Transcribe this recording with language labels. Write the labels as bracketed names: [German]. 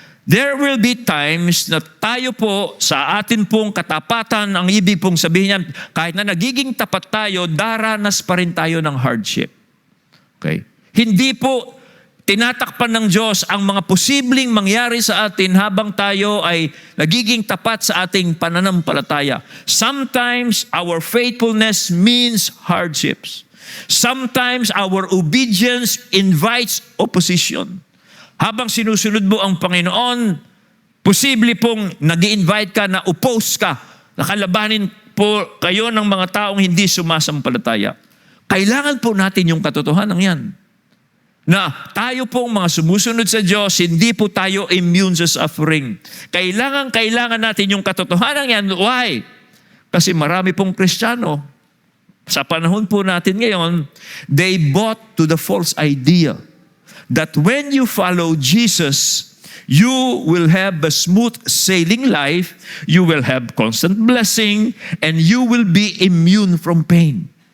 [English] There will be times [Filipino] na tayo po sa atin pong katapatan, ang ibig pong sabihin niyan, kahit na nagiging tapat tayo, daranas pa rin tayo ng hardship. Okay? Hindi po tinatakpan ng Diyos ang mga posibleng mangyari sa atin habang tayo ay nagiging tapat sa ating pananampalataya. [English] Sometimes our faithfulness means hardships. Sometimes our obedience invites opposition. [Filipino] Habang sinusunod mo ang Panginoon, posible pong nag-i-invite ka na oppose ka, nakalabanin po kayo ng mga taong hindi sumasampalataya. Kailangan po natin yung katotohanan yan. Na tayo pong mga sumusunod sa Diyos, hindi po tayo immune sa suffering. Kailangan natin yung katotohanan yan. [English] Why? [Filipino] Kasi marami pong Kristiyano, sa panahon po natin ngayon, [English] they bought to the false idea that when you follow Jesus, you will have a smooth sailing life, you will have constant blessing, and you will be immune from pain.